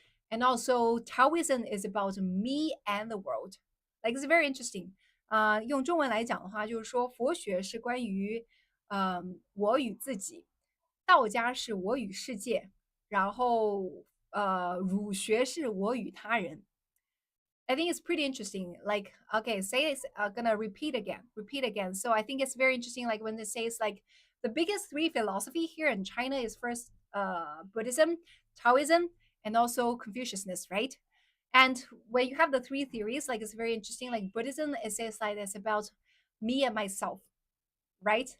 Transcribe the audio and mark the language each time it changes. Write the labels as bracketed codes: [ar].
[en] And also Taoism is about me and the world. Like it's very interesting. [zh] 用中文来讲的话，就是说佛学是关于我与自己，道家是我与世界，然后儒学是我与他人。 [en] I think it's pretty interesting. Like, okay, say it's gonna repeat again. So I think it's very interesting. Like when it says like the biggest three philosophy here in China is first Buddhism, Taoism, and also Confuciusness, right? And when you have the three theories, like it's very interesting. Like Buddhism, it says like it's about me and myself. right?